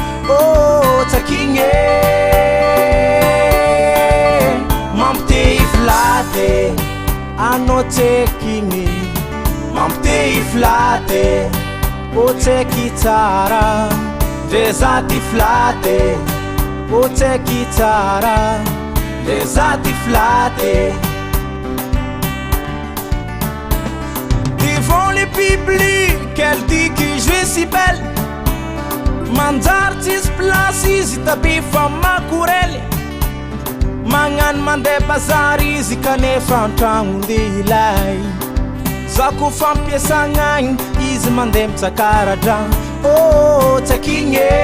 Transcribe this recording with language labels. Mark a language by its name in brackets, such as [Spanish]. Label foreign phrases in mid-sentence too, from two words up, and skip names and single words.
[Malagasy] Oh, tsaky igny e, mampite hiflaty. Anao tsaky igny, mampite hiflaty. O tsaiky tsara, ndre za ty flatte. O tsaiky tsara, ndre za ty flatte. [French] Devant le public, elle dit que je suis si belle. [Malagasy] Manjary tsisy place izy tapy fa makorely. Magnano mandeha bazary izy kanefa an-tragno lehilahy. Za ko fampiasagna agny, izy mandeha mitsakara dragno. Oh, tsaky igny e.